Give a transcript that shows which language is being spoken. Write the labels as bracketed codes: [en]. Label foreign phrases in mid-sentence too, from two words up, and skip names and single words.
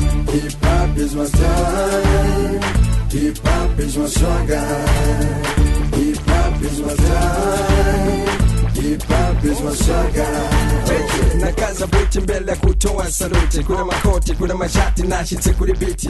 [en] Hip hop is my style. Hip hop is my struggle. Hip hop is my style. Hip hop is my struggle. [sw] Nakaza buti mbele kutoa saluti. Kuna makoti, kuna mashati nashitse kuri biti.